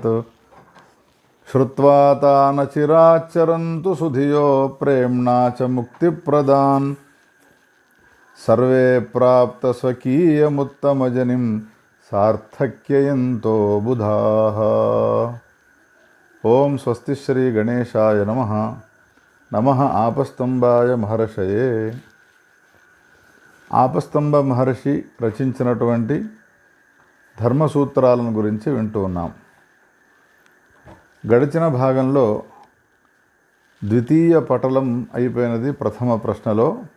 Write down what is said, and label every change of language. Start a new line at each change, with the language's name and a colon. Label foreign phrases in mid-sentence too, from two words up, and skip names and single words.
Sanskrit: श्रुत्वा तान् चिराच्चरन्तु सुधियो प्रेम्णा च मुक्तिप्रदान् सर्वे प्राप्तस्वकीयमुत्तमजनिं सार्थक्ययन्तो बुधाः। ओम स्वस्ति श्री गणेशाय नमः। नमः आपस्तंभाय महर्षये।
Telugu: ఆపస్తంభ మహర్షి రచించినటువంటి ధర్మసూత్రాలను గురించి వింటూ ఉన్నాం. గడిచిన భాగంలో ద్వితీయ పటలం అయిపోయినది ప్రథమ ప్రశ్నలో.